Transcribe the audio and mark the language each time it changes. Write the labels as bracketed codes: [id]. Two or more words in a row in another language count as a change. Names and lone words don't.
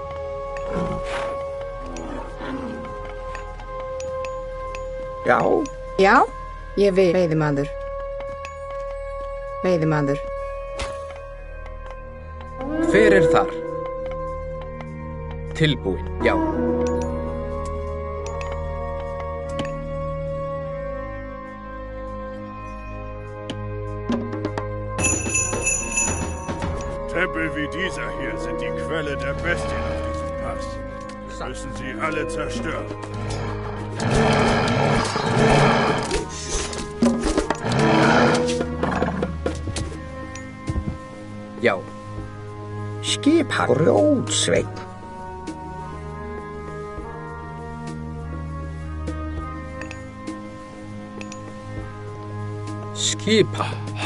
[is] Já. Já, ég vil. Veiðimaður. Veiðimaður. Hver er þar? Tilbúin. Já. [de] Tempel wie dieser hier sind die Quelle der Bestien auf diesem Pass. Wir müssen sie alle zerstören. [is] Já. Skipan Grjótsveinn. Skipan.